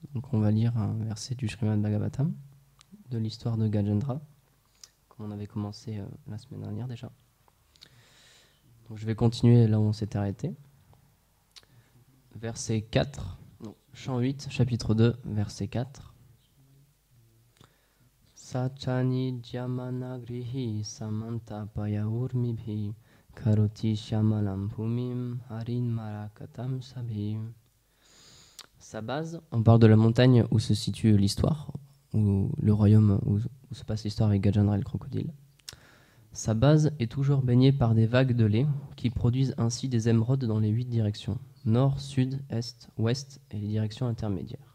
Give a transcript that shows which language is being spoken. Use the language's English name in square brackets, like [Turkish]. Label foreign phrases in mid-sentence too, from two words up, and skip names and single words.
[French] Donc on va lire un verset du Srimad Bhagavatam, de l'histoire de Gajendra, comme on avait commencé la semaine dernière déjà. Donc je vais continuer là où on s'était arrêté. Verset 4, donc, chant 8, chapitre 2, verset 4. [Sanskrit] सचनि ध्यमन गृहि समन्त पयौर्मिभि करोति शमलम् भूमिम् हरिन् मरकतम् सभिम्. [French] Sa base, on parle de la montagne où se situe l'histoire, où le royaume où se passe l'histoire avec Gajendra et le crocodile. Sa base est toujours baignée par des vagues de lait qui produisent ainsi des émeraudes dans les 8 directions, nord, sud, est, ouest et les directions intermédiaires.